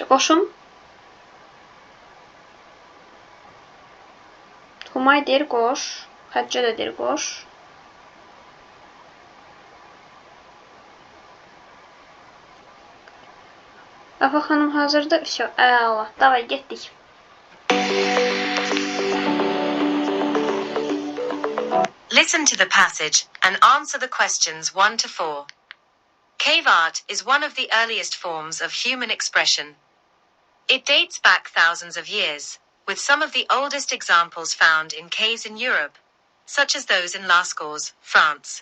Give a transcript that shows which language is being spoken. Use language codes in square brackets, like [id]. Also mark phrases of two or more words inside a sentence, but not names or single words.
[az] Qoşum. Humay deyir qoş. Xəccə də deyir qoş. Afa xanım hazırdır. [ru] Всё, Аллах. Давай [az] getdik. [en] Listen to the passage and answer the questions 1 to 4. Cave art is one of the earliest forms of human expression. It dates back thousands of years, with some of the oldest examples found in caves in Europe, such as those in Lascaux, France.